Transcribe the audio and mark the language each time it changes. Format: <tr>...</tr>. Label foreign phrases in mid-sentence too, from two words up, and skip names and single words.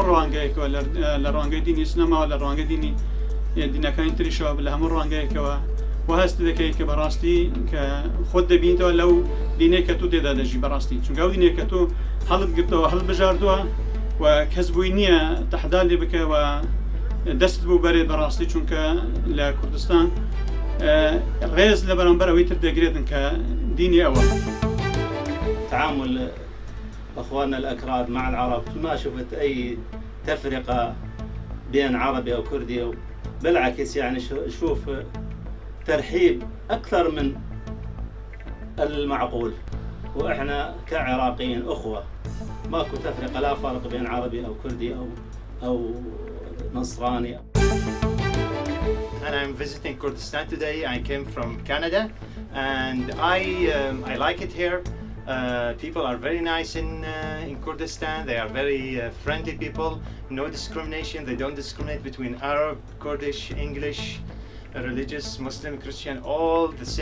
<ckb>ڕوانگەیەکەوە لە ڕوانگەی دینی سنەماوە لە ڕوانگەی دینی دینەکانی تریشەوە لە هەموو ڕوانگەیەکەوە و هەست دەکەیت کە بەڕاستی کە خۆت دەبینیتەوە لەو دینەی کە تۆ تێدا دەژی بەڕاستی، چونکە ئەو دینێک کە تۆ هەڵت گرتەوە هەڵبژاردووە و کەس بووی نییە تەحدا لێ بکە و دەست بوو بەرێت بەڕاستی، چونکە لە کوردستان ڕێز لە بەرامبەر ئەوەی تر دەگرێتن کە دینی ئەوە.</ckb> <ar>تعامل أخواننا الأكراد مع العرب ما شفت أي تفرقة بين عربي أو كردي أو بالعكس، يعني شوف ترحيب أكثر من المعقول، وإحنا كعراقيين أخوة ماكو تفرقة، لا فرق بين عربي أو كردي أو نصراني.</ar> <en>And I'm visiting Kurdistan today. I came from Canada and I like it here. People are very nice in Kurdistan. They are very friendly people. No discrimination. They don't discriminate between Arab, Kurdish, English, religious, Muslim, Christian, all the same.</en>